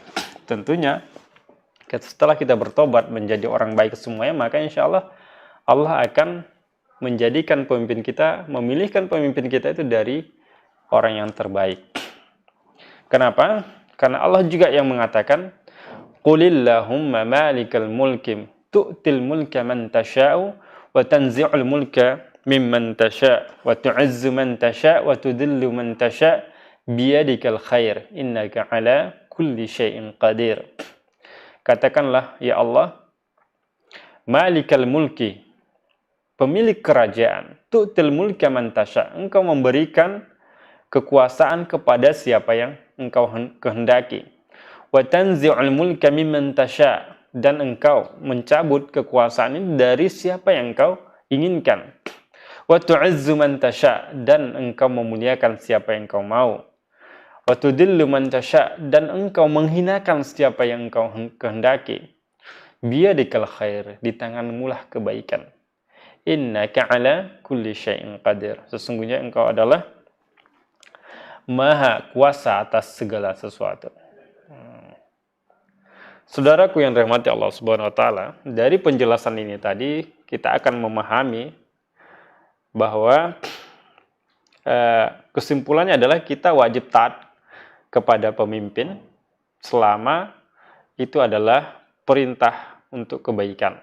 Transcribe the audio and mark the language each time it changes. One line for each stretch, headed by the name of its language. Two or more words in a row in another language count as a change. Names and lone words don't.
Indonesian: Tentunya setelah kita bertobat menjadi orang baik semuanya, maka
Arabic: إن شاء الله
Indonesian: Allah akan menjadikan pemimpin kita, memilihkan pemimpin kita itu dari orang yang terbaik. Kenapa? Karena Allah juga yang mengatakan,
Arabic: "قل اللهم مالك الملك تؤتي الملك من تشاء وتنزع الملك ممن تشاء وتعز من تشاء وتذل من تشاء بيدك الخير إنك على كل شيء قدير."
Indonesian: Katakanlah,
Arabic: يا الله مالك الملك,
Indonesian: pemilik kerajaan,
Arabic: تؤتي الملك من تشاء',
Indonesian: engkau memberikan kekuasaan kepada siapa yang engkau kehendaki.
Arabic: وتنزع الملك ممن تشاء',
Indonesian: dan engkau mencabut kekuasaan ini dari siapa yang engkau inginkan.
Arabic: وتعز من تشاء',
Indonesian: dan engkau memuliakan siapa yang engkau mau.
Arabic: وتذل من تشاء',
Indonesian: dan engkau menghinakan siapa yang engkau kehendaki.
Arabic: بيدك الخير,
Indonesian: di tanganmu lah kebaikan.
Arabic: إنك على كل شيء قدير.
Indonesian: Sesungguhnya engkau adalah maha kuasa atas segala sesuatu. Saudaraku yang dirahmati
Arabic: الله سبحانه وتعالى,
Indonesian: dari penjelasan ini tadi kita akan memahami bahwa kesimpulannya adalah kita wajib taat kepada pemimpin selama itu adalah perintah untuk kebaikan.